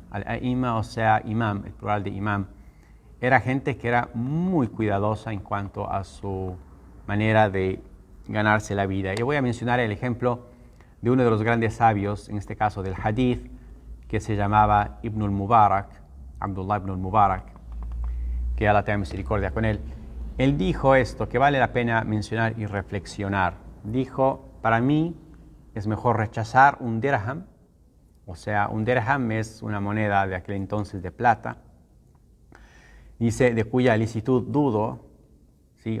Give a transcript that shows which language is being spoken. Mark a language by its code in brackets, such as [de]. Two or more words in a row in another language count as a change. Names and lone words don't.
[es] Al-a'imma, o sea, imam, el plural de imam, era gente que era muy cuidadosa en cuanto a su manera de ganarse la vida. Y voy a mencionar el ejemplo de uno de los grandes sabios, en este caso del hadith, que se llamaba Ibn al-Mubarak, Abdullah ibn al-Mubarak, que Allah tenga misericordia con él. Él dijo esto, que vale la pena mencionar y reflexionar. Dijo, para mí es mejor rechazar un dirham, o sea, un dirham es una moneda de aquel entonces de plata, dice, de cuya licitud dudo, ¿sí?